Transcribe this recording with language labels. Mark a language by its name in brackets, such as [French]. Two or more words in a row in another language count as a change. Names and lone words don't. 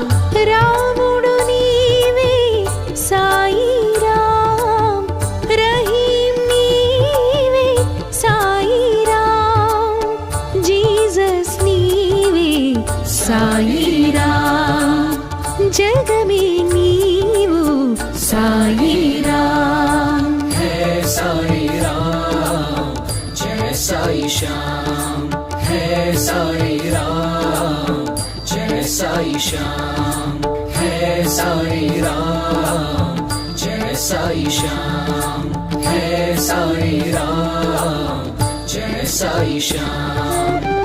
[Telugu] రాముడు నీవే సాయిరాం రహీం నీవే సాయిరాం జీసస్ నీవే సాయిరాం జగమే నీవు సాయిరాం [Hindi] है साई राम जय साई श्याम है साई राम जय साई श्याम है साई राम जय साई श्याम है साई राम जय साई श्याम